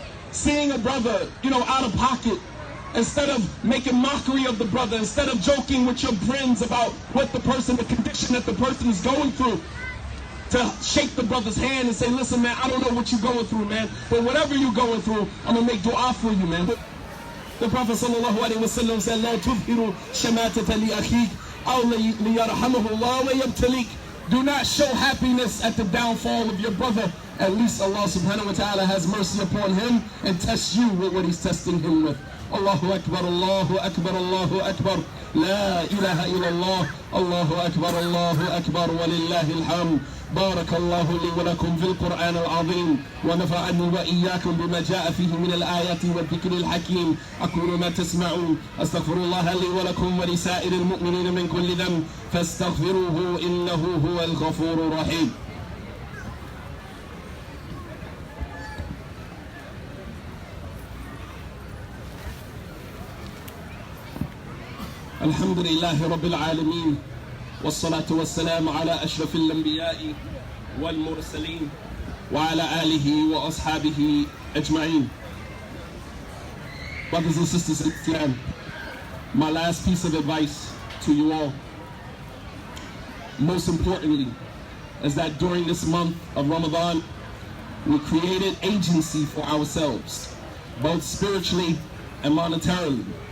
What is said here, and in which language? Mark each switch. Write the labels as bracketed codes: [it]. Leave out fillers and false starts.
[en] Seeing a brother, out of pocket, instead of making mockery of the brother, instead of joking with your friends about what the condition that the person is going through, to shake the brother's hand and say, listen, man, I don't know what you're going through, man, but whatever you're going through, I'm going to make dua for you, man. The Prophet sallallahu alaihi wasallam said, [ar] لا تظهروا شماتة لأخيك أو ليرحمه الله ويبتليك. [en] Do not show happiness at the downfall of your brother. At least Allah subhanahu wa ta'ala has mercy upon him and tests you with what he's testing him with. [ar] Allahu Akbar, Allahu Akbar, Allahu Akbar. La ilaha illallah. Allahu Akbar, Allahu Akbar, walillahi alhamd. بارك الله لي ولكم في القرآن العظيم ونفعني وإياكم بما جاء فيه من الآيات والذكر الحكيم. أقول ما تسمعون أستغفر الله لي ولكم ولسائر المؤمنين من كل ذنب فاستغفروه إنه هو الغفور الرحيم. الحمد لله رب العالمين والصلاة والسلام على أشرف الأنبياء والمرسلين وعلى آله وأصحابه أجمعين. [en] Brothers and sisters in Islam, my last piece of advice to you all, most importantly, is that during this month of Ramadan, we created agency for ourselves, both spiritually and monetarily.